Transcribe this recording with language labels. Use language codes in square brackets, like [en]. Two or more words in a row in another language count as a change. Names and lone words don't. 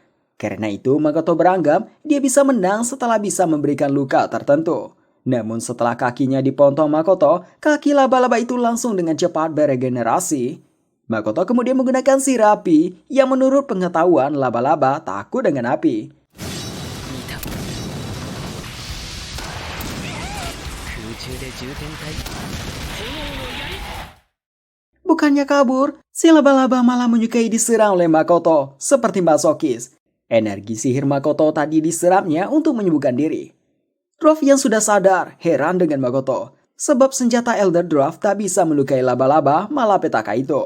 [id] Karena itu Makoto beranggap dia bisa menang setelah bisa memberikan luka tertentu. Namun setelah kakinya dipotong Makoto, kaki laba-laba itu langsung dengan cepat beregenerasi. Makoto kemudian menggunakan sirah api yang menurut pengetahuan laba-laba takut dengan api. で重点体炎の槍 Bukannya kabur, si laba-laba malah menyukai diserang oleh Makoto, seperti masokis. Energi sihir Makoto tadi diserapnya untuk menyembuhkan diri. Dwarf yang sudah sadar, heran dengan Makoto, sebab senjata Elder Dwarf tak bisa melukai laba-laba malapetaka itu.